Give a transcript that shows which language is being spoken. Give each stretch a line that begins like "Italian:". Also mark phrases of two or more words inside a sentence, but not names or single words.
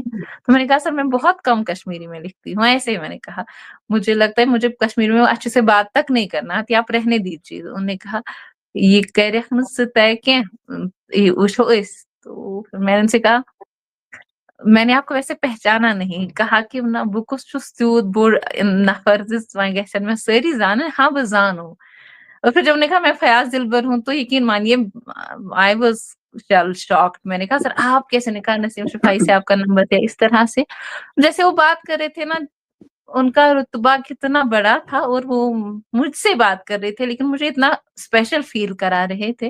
Urdu: تو میں نے کہا سر میں بہت کم کشمیری میں لکھتی ہوں. ایسے ہی میں نے کہا مجھے لگتا ہے مجھے کشمیری میں اچھے سے بات تک نہیں کرنا آتی, آپ رہنے دیجیے. انہوں نے کہا یہ کرن سے طے کیا تو میں نے ان سے کہا میں نے آپ کو ویسے پہچانا نہیں. کہا کہ
Kashmiri: نہ بکس چھس تیوت بوڑ نفر وۄنۍ گژھن مےٚ سٲری زانٕنۍ. ہاں بہٕ زانو.
Urdu: اور پھر جب نے کہا میں فیاض دلبر ہوں تو یقین مانیے
English: I was shocked.
Urdu: میں نے کہا سر آپ کیسے نے کہا نسیم شفائی سے آپ کا نمبر دیا. اس طرح سے جیسے وہ بات کر رہے تھے نا, ان کا رتبہ کتنا بڑا تھا اور وہ مجھ سے بات کر رہے تھے لیکن مجھے اتنا
English: special feel
Urdu: کرا رہے تھے.